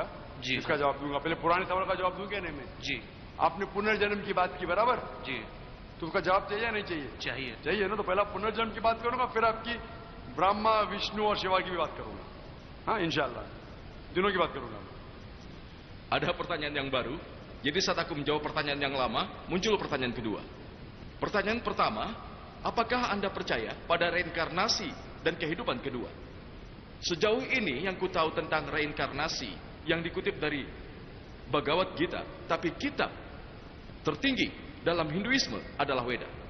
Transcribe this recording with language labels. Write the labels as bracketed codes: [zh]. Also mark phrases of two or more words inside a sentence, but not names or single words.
[hi] जी इसका जवाब दूंगा। पहले पुराने सवाल का जवाब दूं क्या नहीं मैं? जी आपने पुनर्जन्म की बात की बराबर, जी तो उसका जवाब चाहिए या नहीं चाहिए? चाहिए। चाहिए ना। तो पहला पुनर्जन्म की बात करूंगा, फिर आपकी ब्रह्मा विष्णु और शिवा की भी बात करूंगा। हाँ इंशाल्लाह तीनों की बात करूंगा। [id] Ada pertanyaan yang baru. Jadi saat aku menjawab pertanyaan yang lama, muncul pertanyaan kedua. Pertanyaan pertama, apakah Anda percaya pada reinkarnasi dan kehidupan kedua? Sejauh ini yang ku tahu tentang reinkarnasi yang dikutip dari Bhagavad Gita, tapi kitab tertinggi dalam Hinduisme adalah Weda.